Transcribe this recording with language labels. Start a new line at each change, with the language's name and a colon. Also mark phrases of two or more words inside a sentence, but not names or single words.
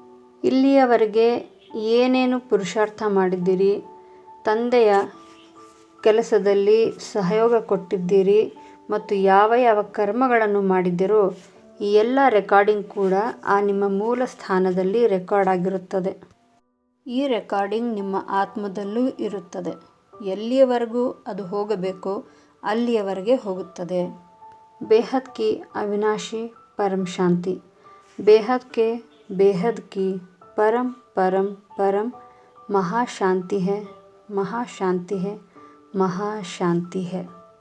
Kannada: ಇಲ್ಲಿಯವರೆಗೆ ಏನೇನು ಪುರುಷಾರ್ಥ ಮಾಡಿದ್ದೀರಿ, ತಂದೆಯ ಕೆಲಸದಲ್ಲಿ ಸಹಯೋಗ ಕೊಟ್ಟಿದ್ದೀರಿ ಮತ್ತು ಯಾವ ಯಾವ ಕರ್ಮಗಳನ್ನು ಮಾಡಿದ್ದೀರೋ ಈ ಎಲ್ಲ ರೆಕಾರ್ಡಿಂಗ್ ಕೂಡ ಆ ನಿಮ್ಮ ಮೂಲ ಸ್ಥಾನದಲ್ಲಿ ರೆಕಾರ್ಡ್ ಆಗಿರುತ್ತದೆ. ಈ ರೆಕಾರ್ಡಿಂಗ್ ನಿಮ್ಮ ಆತ್ಮದಲ್ಲೂ ಇರುತ್ತದೆ. ಎಲ್ಲಿಯವರೆಗೂ ಅದು ಹೋಗಬೇಕೋ ಅಲ್ಲಿಯವರೆಗೆ ಹೋಗುತ್ತದೆ.
Hindi: बेहद की अविनाशी परम शांति. बेहद के बेहद की परम परम परम महाशांति है, महाशांति है, महाशांति है.